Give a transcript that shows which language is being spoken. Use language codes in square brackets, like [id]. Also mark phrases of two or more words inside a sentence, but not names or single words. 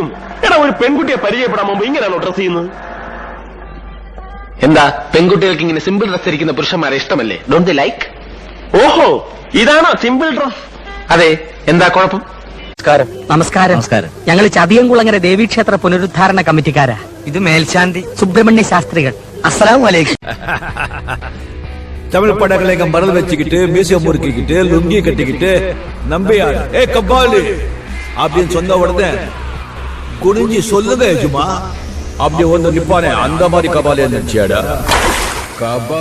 [ml] എടാ, ഒരു പെൺകുട്ടിയെ പരിചയപ്പെടാൻ മുമ്പ് ഇങ്ങനെയാണോ ഡ്രസ് ചെയ്യുന്നത്? എന്താ, പെൺകുട്ടികൾക്ക് ഇങ്ങനെ [en] simple dress [ml] ധരിക്കുന്ന പുരുഷന്മാരെ ഇഷ്ടമല്ലേ? [en] don't they like? [ml] ഓഹോ, ഇതാണോ [en] simple dress? [ml] അതെ, എന്താ കുഴപ്പം? നമസ്കാരം. ഞങ്ങൾ ചതിയംകുളങ്ങര ദേവീക്ഷേത്ര പുനരുദ്ധാരണ കമ്മിറ്റിക്കാരാ. ഇത് മേൽശാന്തി സുബ്രഹ്മണ്യ ശാസ്ത്രികൾ. [ar] السلام عليكم. [ta] தமிழ் படங்களை மறந்து வச்சுக்கிட்டு மியூசியம் முறுக்கிக்கிட்டு லுங்கி கட்டிக்கிட்டு நம்பியார் ஏ கபாலி அப்படின்னு சொன்ன உடனே குனிஞ்சி சொல்லுங்க எஜுமா அப்படி ஒன்று நிப்பானே, அந்த மாதிரி கபாலி நினைச்சியாடா?